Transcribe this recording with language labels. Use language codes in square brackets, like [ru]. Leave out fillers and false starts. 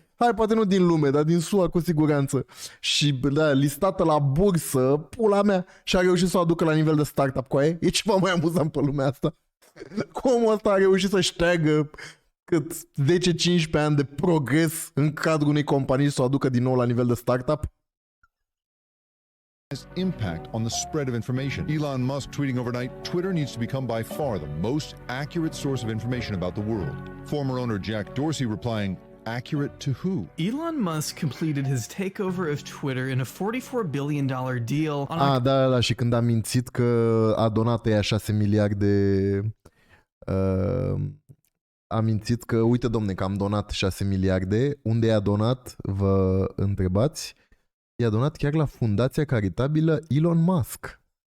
[ro] Hai, poate nu din lume, dar din SUA cu siguranță. Și da, listată la bursă, pula mea, și a reușit să o aducă la nivel de startup cu aia. E ceva mai amuzant pe lumea asta. Cum ăsta a reușit să șteagă cât 10-15 ani de progres în cadrul unei companii și să o aducă din nou la nivel de startup? [en] impact on the spread of information. Elon Musk tweeting overnight, Twitter needs to become by far the most accurate source of information about the world. Former owner Jack Dorsey replying, accurate to who? Elon Musk completed his takeover of Twitter in a $44 billion deal on [ro] Da, și când a mințit că a donat ea 6 miliarde, a mințit că, uite domne, că am donat 6 miliarde, unde i-a donat, vă întrebați? I-a donat chiar la fundația caritabilă Elon Musk.